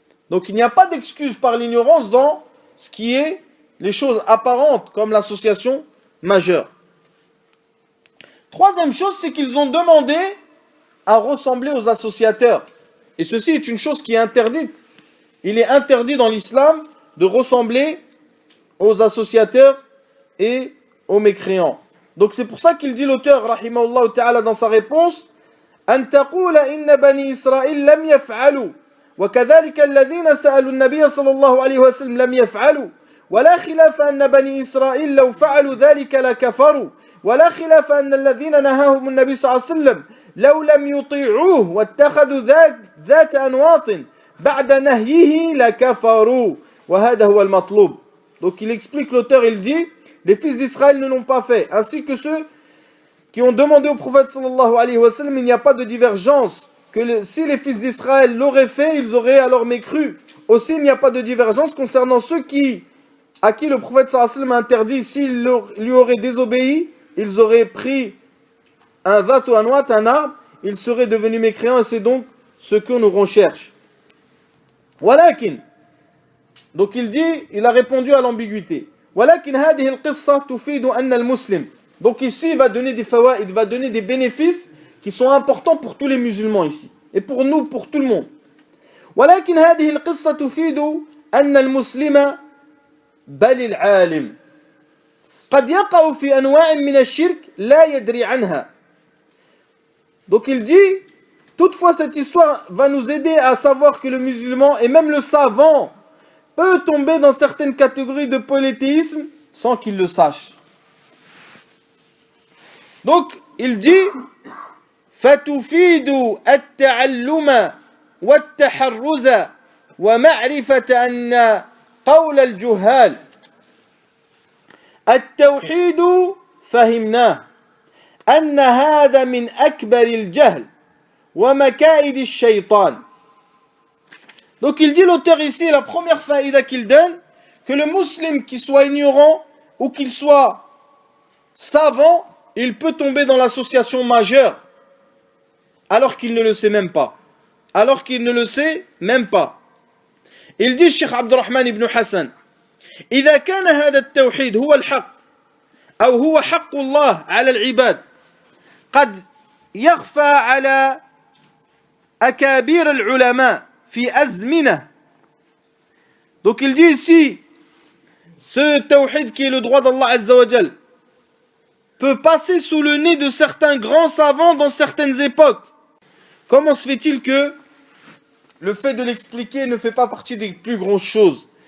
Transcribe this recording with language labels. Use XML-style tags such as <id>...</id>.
<fr>Donc il n'y a pas d'excuse par l'ignorance dans ce qui est les choses apparentes comme l'association majeure. Troisième chose, c'est qu'ils ont demandé à ressembler aux associateurs. Et ceci est une chose qui est interdite. Il est interdit dans l'islam de ressembler aux associateurs et aux mécréants. Donc c'est pour ça qu'il dit l'auteur, rahimahullah ta'ala, dans sa réponse,</fr> <ar>أن تقول إن بني إسرائيل لم يفعلوا وكذلك الذين سألوا النبي صلى الله عليه وسلم لم يفعلوا ولا خلاف أن بني إسرائيل لو فعلوا ذلك لكفروا ولا خلاف أن الذين نهاهم النبي صلى الله عليه وسلم لو لم يطيعوه واتخذوا ذات أنواط بعد نهيه لكفروا وهذا هو المطلوب.</ar> <fr>Donc il explique, l'auteur, il dit, les fils d'Israël ne l'ont pas fait, ainsi que ceux qui ont demandé au prophète sallallahu alayhi wa sallam, il n'y a pas de divergence, que si les fils d'Israël l'auraient fait, ils auraient alors mécru. Aussi, il n'y a pas de divergence concernant ceux à qui le prophète sallallahu alayhi wa sallam a interdit, s'ils lui auraient désobéi, ils auraient pris un vat ou un ouat, un arbre, ils seraient devenus mécréants, et c'est donc ce que nous recherchons. Walakin, donc il dit, il a répondu à l'ambiguïté.</fr> <ar>Walakin hadihi al-qissa tufidu anna al-muslim.</ar> <fr>Donc ici, il va donner des fawaid, il va donner des bénéfices qui sont importants pour tous les musulmans ici. Et pour nous, pour tout le monde.</fr> <ar>Walakin hadihi al-qissa tufidu anna al-muslima bal al-alim. قد يقع في أنواع من الشرك لا يدري عنها.</ar> <fr>Donc il dit, toutefois cette histoire va nous aider à savoir que le musulman et même le savant peut tomber dans certaines catégories de polythéisme sans qu'il le sache. Donc il dit</fr> <ar>فَتُفِيدُ التَّعَلُّمَ وَالتَّحَرُّزَ وَمَعْرِفَةَ أَنَّ قَوْلَ الْجُهَّالِ التوحيد فهمناه أن هذا من أكبر الجهل ومكائد الشيطان.</ar> <fr>Donc il dit, l'auteur ici, la première faïda qu'il donne, que le musulman qui soit ignorant ou qu'il soit savant, il peut tomber dans l'association majeure alors qu'il ne le sait même pas. Alors qu'il ne le sait même pas. Il dit,</fr> <ar>Cheikh Abdurrahman ibn Hassan, إذا كان هذا التوحيد هو الحق أو هو حق الله على العباد قد يخفى على أكابر العلماء في أزمنة.</ar> <fr>Donc il dit ici, ce tawhid qui est le droit d'Allah Azza wa Jal, peut passer sous le nez de certains grands savants dans certaines époques. Comment se fait-il que le fait de l'expliquer ne fait pas partie des plus grosses choses?</fr>